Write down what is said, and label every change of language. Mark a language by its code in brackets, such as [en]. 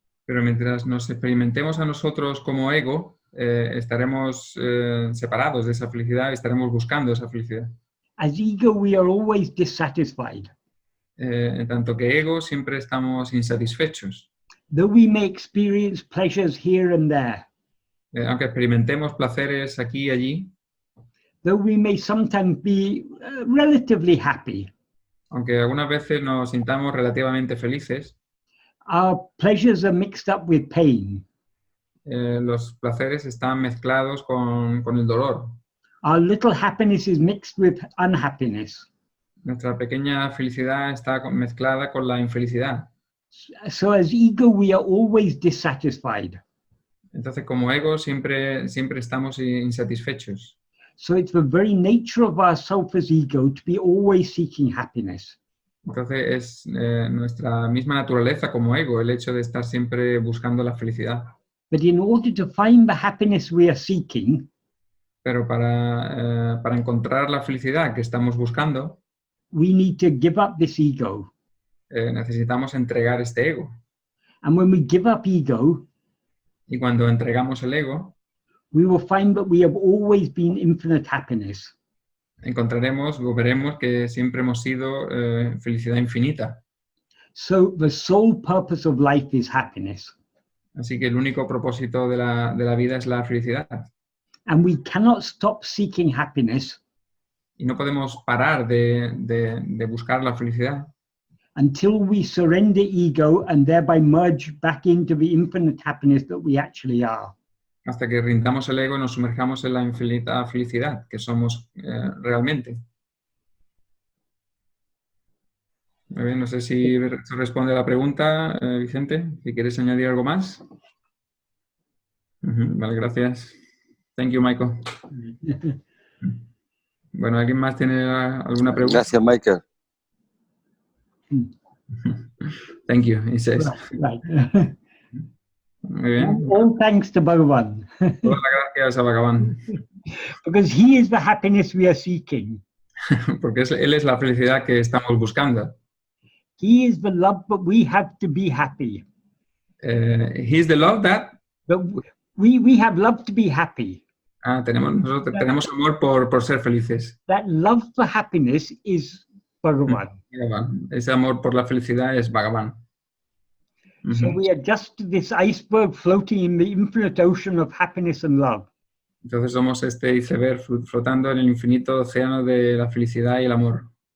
[es] Pero mientras nos experimentemos a nosotros como ego, estaremos separados de esa felicidad y estaremos buscando esa felicidad. [en] As ego, we are always dissatisfied. [es] En tanto que ego, siempre estamos insatisfechos. [en] Though we may experience pleasures here and there. [es] Aunque experimentemos placeres aquí y allí. [en] Though we may sometimes be relatively happy. [es] Aunque algunas veces nos sintamos relativamente felices. [en] Our pleasures are mixed up with pain. [es] Los placeres están mezclados con el dolor. [en] Our little happiness is mixed with unhappiness. [es] Nuestra pequeña felicidad está mezclada con la infelicidad. [en] So as ego, we are always dissatisfied. [es] Entonces, como ego, siempre estamos insatisfechos. [en] So it's the very nature of ourself as ego to be always seeking happiness. [es] Entonces, es nuestra misma naturaleza como ego, el hecho de estar siempre buscando la felicidad. [en] But in order to find the happiness we are seeking, [es] pero para encontrar la felicidad que estamos buscando, [en] we need to give up this ego. [es] Necesitamos entregar este ego. [en] And when we give up ego, [es] y cuando entregamos el ego, [en] we will find that we have always been infinite happiness. [es] Encontraremos o veremos que siempre hemos sido felicidad infinita. [en] So the sole purpose of life is happiness. [es] Así que el único propósito de la vida es la felicidad. [en] And we cannot stop seeking happiness. [es] Y no podemos parar de buscar la felicidad. [en] until we surrender ego and thereby merge back into the infinite happiness that we actually are. [es] Hasta que rindamos el ego y nos sumerjamos en la infinita felicidad que somos realmente. Muy bien, no sé si eso responde a la pregunta, Vicente, si quieres añadir algo más. Vale, gracias. [en] Thank you, [es] Michael. Bueno, ¿alguien más tiene alguna pregunta? Gracias, Michael. [en] Thank you, he says. Right. [es] Muy bien. [en] All thanks to Bhagavan. [es] Todas las gracias a Bhagavan. [en] Because he is the happiness we are seeking. [es] Porque él es la felicidad que estamos buscando. [en] He is the love, but we have to be happy. He's the love that... But we have love to be happy. [es] Nosotros tenemos amor por ser felices. [en] That love for happiness is Bhagavan. Bhagavan. [es] Ese amor por la felicidad es Bhagavan. [en] So we are just this iceberg floating in the infinite ocean of happiness and love. [es] Entonces somos este iceberg flotando en el infinito océano de la felicidad y el amor.